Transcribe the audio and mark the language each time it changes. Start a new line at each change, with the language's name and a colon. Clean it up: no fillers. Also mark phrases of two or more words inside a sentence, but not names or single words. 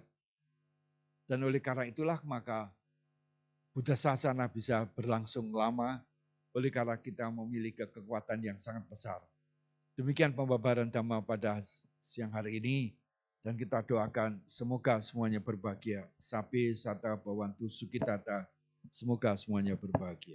Indonesian: Dan oleh karena itulah maka Buddha Sasana bisa berlangsung lama oleh karena kita memiliki kekuatan yang sangat besar. Demikian pembabaran Dhamma pada siang hari ini. Dan kita doakan semoga semuanya berbahagia.
Pali: Sapi sata bawantu sukitata.
Indonesian: Semoga semuanya berbahagia.